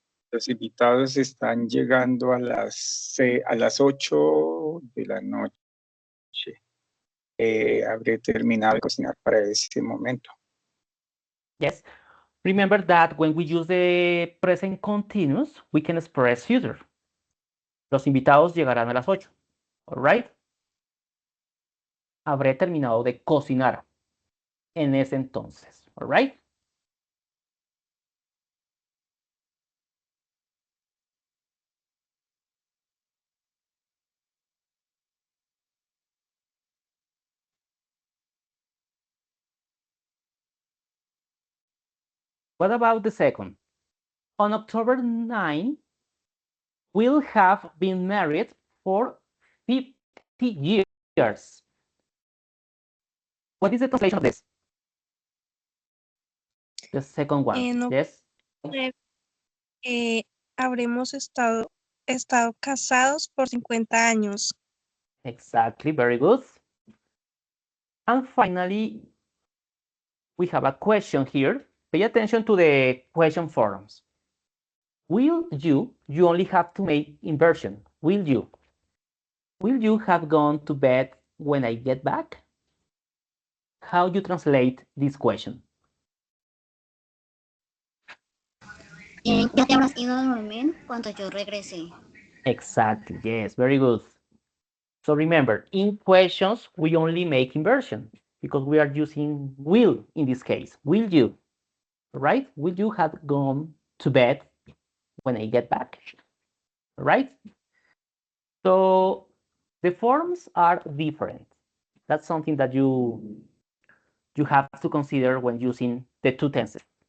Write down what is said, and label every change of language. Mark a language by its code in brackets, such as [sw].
[es] Los invitados están llegando a las 8 de la noche. Habré terminado de cocinar para ese momento. [en] Yes. Remember that when we use the present continuous, we can express future. [es] Los invitados llegarán a las 8. [en] All right? [es] Habré terminado de cocinar en ese entonces. [en] All right? What about the second? On October 9, we'll have been married for 50 years. What is the translation of this? The second one. No, Yes. [es] Habremos estado casados por 50 años. [en] Exactly. Very good. And finally, we have a question here. Pay attention to the question forms. Will you only have to make inversion. Will you have gone to bed when I get back? How you translate this question? [es] Ya te habrás ido a dormir cuando yo regresé. [en] Exactly, yes, very good. So remember, in questions, we only make inversion because we are using will in this case. Will you, right? Will you have gone to bed when I get back, right? So the forms are different. That's something that you have to consider when using the two tenses.